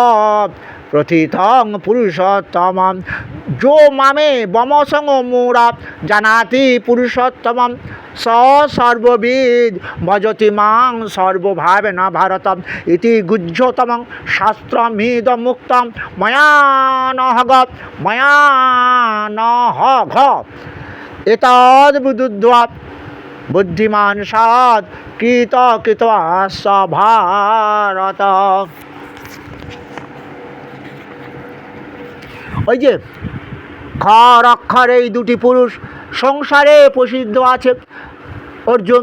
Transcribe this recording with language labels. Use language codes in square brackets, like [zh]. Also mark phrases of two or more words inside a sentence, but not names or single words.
[sa] প্রথিতং পুরুষোত্তমম যো মামে বমসং মূঢ়া জানাতি পুরুষোত্তমম স সর্ববিদ ভজতি মাং সর্বভাবেন ভারতম ইতি গুহ্যতমং শাস্ত্রমিদং মুক্তং ময়া নহ ঘ এতদ বুদ্ধা বুদ্ধিমান সাদ কৃত ভারত। [bn] ওই যে খর অক্ষর, এই দুটি পুরুষ সংসারে প্রসিদ্ধ আছে অর্জুন।